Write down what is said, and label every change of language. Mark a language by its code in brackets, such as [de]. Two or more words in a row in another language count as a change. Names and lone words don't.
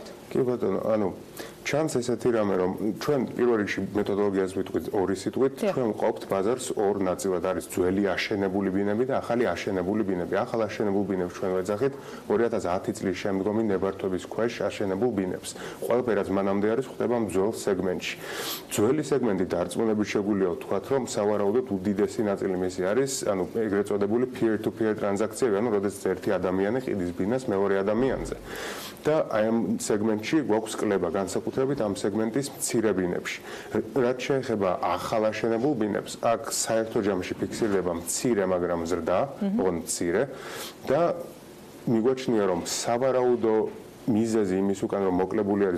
[ka] კი ბატონო, ანუ ჩანს ესეთი რამე, რომ ჩვენ პირველ რიგში მეთოდოლოგიას ვიტყვით ორი სიტყვით, ჩვენ ვყოფთ ბაზარს ორ ნაწილად, არის ძველი აშენებული ბინები და ახალი აშენებული ბინები. ახალ აშენებულ ბინებს ჩვენ ვეძახით 2010 წლის შემდგომი ნებართვების ქვეშ აშენებულ ბინებს. ყველაფერი რაც მანამდე არის ხდება ძველ სეგმენტში. ძველი სეგმენტი დარწმუნებით შეგვიძლია ვთქვათ, რომ სავარაუდოდ უდიდესი ნაწილი მისი არის, ანუ ეგრეთ წოდებული peer-to-peer ტრანზაქციები, ანუ როდესაც ერთი ადამიანი ყიდის ბინას მეორე ადამიანზე. და აი ამ სეგმენტში გვაქვს კლება განსაკუთრებით განსაკუთრებით ამ სეგმენტის მცირე ბინებში. რაც შეეხება ახალ აშენებულ ბინებს, აქ საერთო ჯამში ფიქსირდება მცირე, მაგრამ ზრდა, ოღონდ მცირე და მიგვაჩნია, რომ სავარაუდო მიზეზი იმის უკან რომ მოკლებული არის